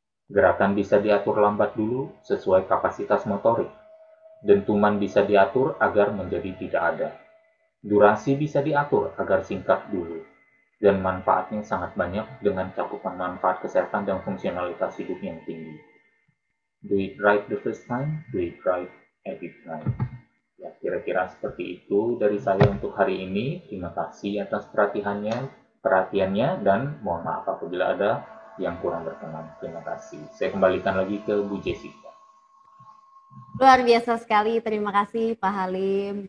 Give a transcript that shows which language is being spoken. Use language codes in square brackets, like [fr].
[id] Gerakan bisa diatur lambat dulu sesuai kapasitas motorik. Dentuman bisa diatur agar menjadi tidak ada. Durasi bisa diatur agar singkat dulu. Dan manfaatnya sangat banyak dengan cakupan manfaat kesehatan dan fungsionalitas hidup yang tinggi. [en] Do it right the first time, do it right every time. [id] Ya, kira-kira seperti itu dari saya untuk hari ini. Terima kasih atas perhatiannya dan mohon maaf apabila ada yang kurang berkenan. Terima kasih. Saya kembalikan lagi ke Bu Jessica. Luar biasa sekali, terima kasih Pak Halim.